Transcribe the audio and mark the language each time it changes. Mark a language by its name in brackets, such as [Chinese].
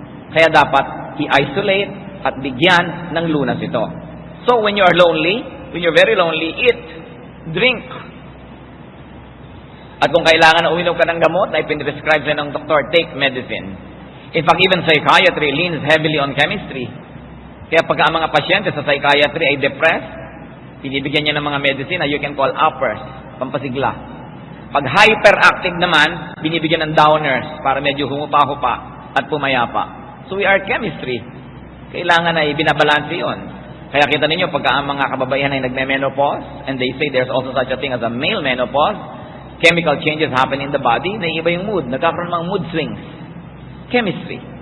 [Filipino] Kaya dapat i-isolate at bigyan ng lunas ito. [English] So when you are lonely, when you're very lonely, eat, drink. [Filipino] At kung kailangan na uminom ka ng gamot na ipinrescribe sa'yo ng doktor, [English] take medicine. In fact, even psychiatry leans heavily on chemistry. [Filipino] Kaya pagka ang mga pasyente sa psychiatry ay depressed, binibigyan niya ng mga medicine na [English] you can call uppers, [Filipino] pampasigla. Pag hyperactive naman, binibigyan ng downers para medyo humupa-hupa at pumayapa. [English] So we are chemistry. [Filipino] Kailangan ay binabalanse yun. Kaya kita ninyo, pagka ang mga kababaihan ay nagme-menopause, [English] and they say there's also such a thing as a male menopause, chemical changes happen in the body, [Filipino] naiiba yung mood, nagkakaroon ng mood swings. Chemistry.